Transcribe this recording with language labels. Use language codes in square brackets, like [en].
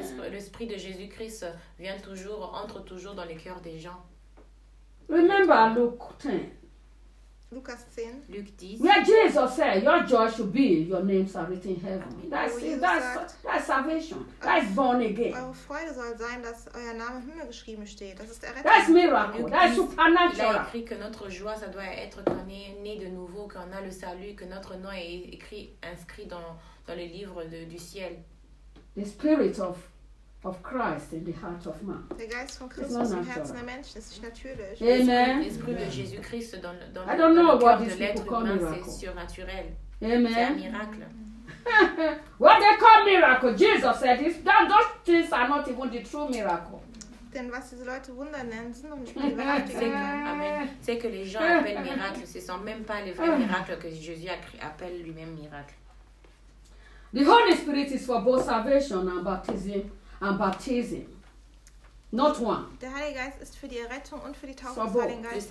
[fr] L'esprit de Jésus-Christ vient toujours, entre toujours dans les cœurs des gens. [en] Remember Luke 10. [de] Lucas 10. [en] Luke 10. Where Jesus said, your joy should be, your names are written in heaven. That's salvation. That's born again. [de] Eure Freude soll sein, dass euer Name im Himmel geschrieben steht. Das ist errettet. [en] That's miracle. That's supernatural. [fr] Il a écrit que notre joie, ça doit être qu'on est né de nouveau, qu'on a le salut, que notre nom est inscrit dans les livres du ciel. [en] The spirit of Christ in the heart of man. [de] Der Geist von Christus im Herzen der Menschen, ist nicht natürlich. Amen. [fr] L'esprit de Jésus-Christ dans le cœur de l'être humain, c'est surnaturel. Amen. C'est un miracle. [en] What they call miracle, Jesus said, those things are not even the true miracle. [de] Denn was diese Leute Wunder nennen, sind noch nicht die wahrhaftigen. Amen. [fr] C'est que les gens appellent miracle, ce ne sont même pas les vrais miracles que Jésus appelle lui-même miracle. [en] The Holy Spirit is for both salvation and baptism. And baptism, not one. [de] Der Heilige Geist ist für die Errettung und für die Taufe des Heiligen Geistes.